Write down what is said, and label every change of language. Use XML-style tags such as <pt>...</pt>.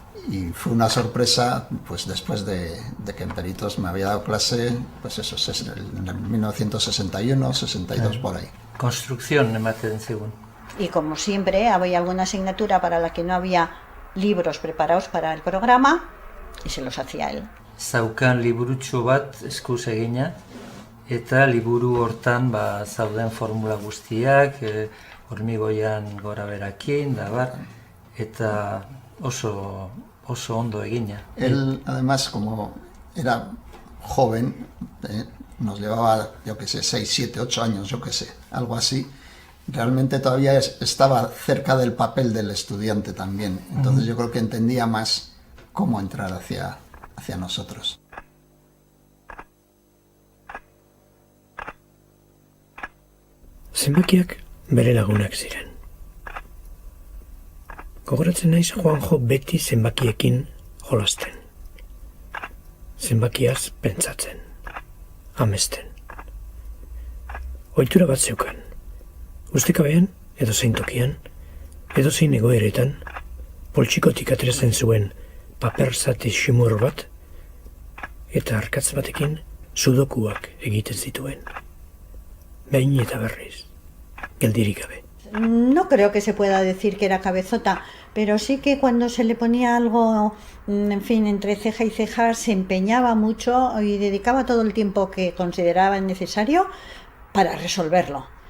<es>Y fue una sorpresa, pues después de que en Peritos me había dado clase, pues eso, en 1961, 62, por ahí.</es> <eu>Construcción ematen zigun.</eu> <es>Y como siempre, había alguna asignatura para la que no había libros preparados para el programa, y se los hacía él.</es> <eu>Zaukan liburutxo bat eskuz egina, eta liburu hortan zauden formula guztiak, hormigoian gora berakin, eta oso ondo egina.</eu> <es>Él, además, como era joven, nos llevaba, yo qué sé, 6, 7, 8 años, yo qué sé, algo así, realmente todavía estaba cerca del papel del estudiante también. Entonces yo creo que entendía más cómo entrar hacia nosotros.</es> <eu>Zenbakiak bere lagunak ziren. Gogoratzen naiz Juanjo beti zenbakiekin jolasten. Zenbakiaz pentsatzen, amesten. Ohitura bat zeukan. Ustekabean, edozein tokian, edozein egoeretan, poltsikotik ateratzen zuen paper zati xumur bat, eta arkatz batekin sudokuak egiten zituen. Behin eta berriz, geldirik gabe.</eu> <es>No creo que se pueda decir que era cabezota, pero sí que cuando se le ponía algo, en fin, entre ceja y ceja, se empeñaba mucho y dedicaba todo el tiempo que consideraba necesario para resolverlo.</es>